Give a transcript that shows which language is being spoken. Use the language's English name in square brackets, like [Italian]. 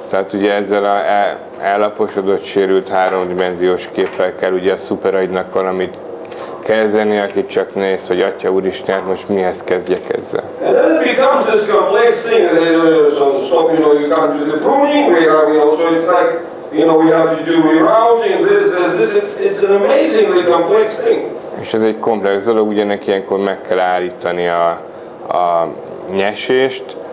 [Hungarian] tehát ugye ezzel a elaposodott, sérült háromdimenziós képpel kell ugye a szuperagynak valamit kezdeni, aki csak néz, hogy Atya Úristen, hát most mihez kezdjek ezzel. [English] And then it becomes this complex thing that so stop, you know, you come to the pruning, where, you know, so it's like, you know, we have to do rerouting, this, it's an amazingly complex thing. [Hungarian] És ez egy komplex dolog, ugye neki ilyenkor meg kell állítani a nyesést,